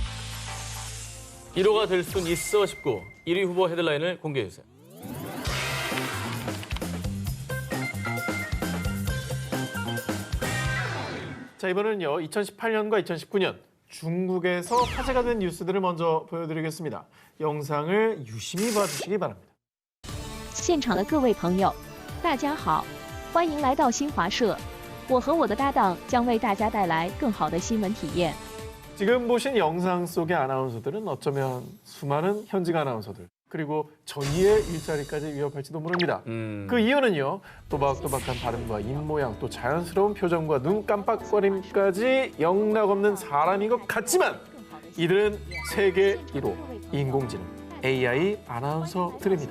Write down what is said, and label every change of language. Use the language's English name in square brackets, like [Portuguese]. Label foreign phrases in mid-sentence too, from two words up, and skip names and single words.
[Korean] 1호가 될 순 있어 싶고 1위 후보 헤드라인을 공개해주세요. 자, 이번에는요, 2018년과 2019년 중국에서 화제가 된 뉴스들을 먼저 보여드리겠습니다. 영상을 유심히 봐주시기 바랍니다. [Chinese] 现场的各位朋友，大家好，欢迎来到新华社。我和我的搭档将为大家带来更好的新闻体验。 [Korean] 지금 보신 영상 속의 아나운서들은 어쩌면 수많은 현직 아나운서들 그리고 저희의 일자리까지 위협할지도 모릅니다. 그 이유는요. 또박또박한 발음과 입모양 또 자연스러운 표정과 눈 깜빡거림까지 영락없는 사람인 것 같지만 이들은 세계 1호 인공지능 AI 아나운서들입니다.